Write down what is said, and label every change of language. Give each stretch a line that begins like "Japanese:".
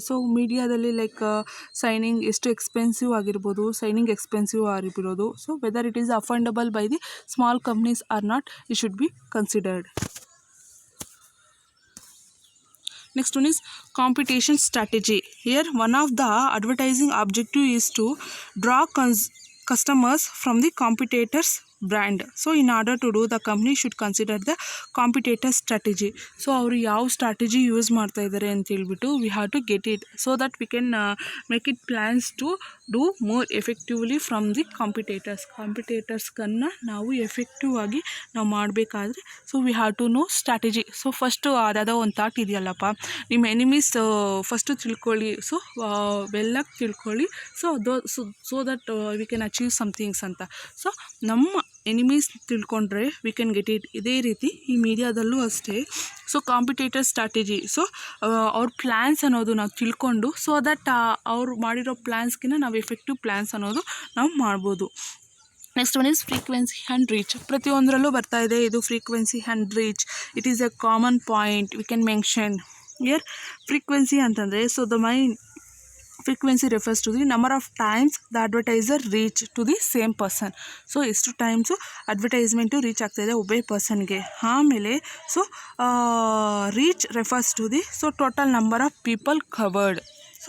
Kannada: So ಮೀಡಿಯಾದಲ್ಲಿ like signing ಎಷ್ಟು expensive ಆಗಿರ್ಬೋದು, ಸೈನಿಂಗ್ ಎಕ್ಸ್ಪೆನ್ಸಿವ್ ಆಗಿರ್ಬೋದು.
English: So whether it is affordable by the small companies or not, it should be considered. Next one is competition strategy. Here one of the advertising objective is to draw customers from the competitors brand. So in order to do, the company should consider the competitor strategy. So
Kannada: ಅವರು ಯಾವ strategy use ಮಾಡ್ತಾ ಇದ್ದಾರೆ ಅಂತ ಹೇಳ್ಬಿಟ್ಟು
English: we have to get it so that we can make it plans to do more effectively from the ಕಾಂಪಿಟೇಟರ್ಸ್ಗನ್ನು
Kannada: ನಾವು effective ಆಗಿ ನಾವು ಮಾಡಬೇಕಾದ್ರೆ
English: So we have to know strategy.
Kannada: So first ಅದಾದ ಒಂದು ಥಾಟ್ ಇದೆಯಲ್ಲಪ್ಪ, ನಿಮ್ಮ ಎನಿಮೀಸ್ ಫಸ್ಟು ತಿಳ್ಕೊಳ್ಳಿ.
English: so
Kannada: ವೆಲ್ಲಾಗಿ ತಿಳ್ಕೊಳ್ಳಿ.
English: So that we can achieve somethings ಅಂತ. So
Kannada: ನಮ್ಮ ಎನಿಮೀಸ್ ತಿಳ್ಕೊಂಡ್ರೆ
English: We can get it.
Kannada: ಇದೇ ರೀತಿ ಈ ಮೀಡಿಯಾದಲ್ಲೂ ಅಷ್ಟೇ. ಸೊ ಕಾಂಪಿಟೇಟರ್ ಸ್ಟ್ರಾಟಜಿ, ಸೊ ಅವ್ರ ಪ್ಲ್ಯಾನ್ಸ್ ಅನ್ನೋದು ನಾವು ತಿಳ್ಕೊಂಡು ಸೊ ದಟ್ ಅವ್ರು ಮಾಡಿರೋ ಪ್ಲ್ಯಾನ್ಸ್ಗಿಂತ ನಾವು ಎಫೆಕ್ಟಿವ್ ಪ್ಲ್ಯಾನ್ಸ್ ಅನ್ನೋದು ನಾವು ಮಾಡ್ಬೋದು.
English: Next one is frequency and reach.
Kannada: ಪ್ರತಿಯೊಂದರಲ್ಲೂ ಬರ್ತಾ ಇದೆ ಇದು
English: Frequency and reach. It is a common point we can mention here.
Kannada: Frequency ಅಂತಂದರೆ
English: So the main frequency refers to the number of times the advertiser reach to the same person.
Kannada: So ಎಷ್ಟು times advertisement reach ಆಗ್ತಾಯಿದೆ ಒಬ್ಬೇ ಪರ್ಸನ್ಗೆ.
English: ಆಮೇಲೆ so reach refers to the so total number of people covered. So